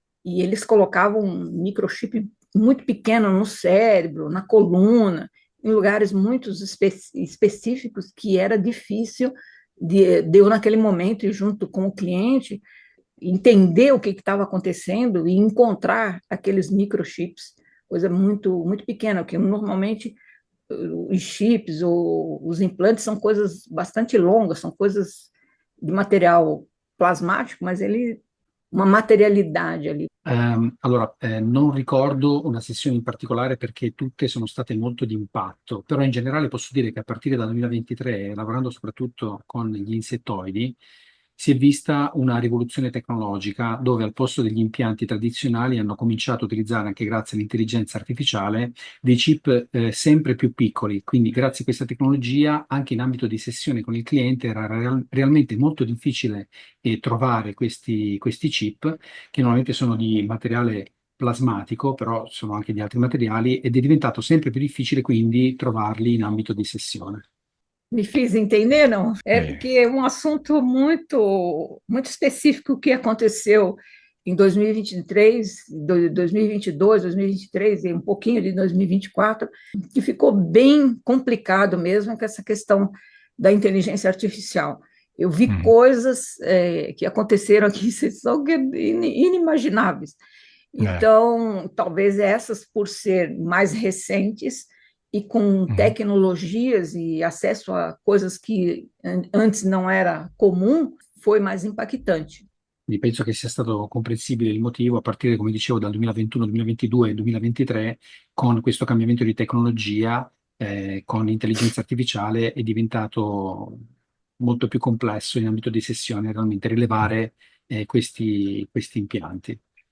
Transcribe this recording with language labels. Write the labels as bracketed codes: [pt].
[pt] E eles colocavam um microchip muito pequeno no cérebro, na coluna, em lugares muito específicos que era difícil de eu, naquele momento, e junto com o cliente, entender o que estava acontecendo e encontrar aqueles microchips, coisa muito pequena, que normalmente os chips ou os implantes são coisas bastante longas, são coisas de material plasmático, mas ele uma materialidade ali. [it] Allora, non ricordo una sessione in particolare perché tutte sono state molto di impatto, però in generale posso dire che a partire dal 2023, lavorando soprattutto con gli insettoidi, si è vista una rivoluzione tecnologica dove al posto degli impianti tradizionali hanno cominciato a utilizzare, anche grazie all'intelligenza artificiale, dei chip sempre più piccoli. Quindi grazie a questa tecnologia, anche in ambito di sessione con il cliente, era realmente molto difficile trovare questi chip, che normalmente sono di materiale plasmatico, però sono anche di altri materiali, ed è diventato sempre più difficile quindi trovarli in ambito di sessione. [pt] Me fiz entender, não? É [it] Sì. [pt] porque é um assunto muito específico que aconteceu em 2023, 2022, 2023 e um pouquinho de 2024, que ficou bem complicado mesmo com essa questão da inteligência artificial. Eu vi Mhm. coisas que aconteceram aqui que são inimagináveis. Eh, Então, talvez essas, por ser mais recentes, e com mhm. tecnologias e acesso a coisas que antes não era comum, foi mais impactante. [it] Quindi penso che sia stato comprensibile il motivo a partire, come dicevo, dal 2021, 2022 e 2023, con questo cambiamento di tecnologia, con l'intelligenza artificiale, è diventato molto più complesso in ambito di sessione realmente rilevare questi impianti.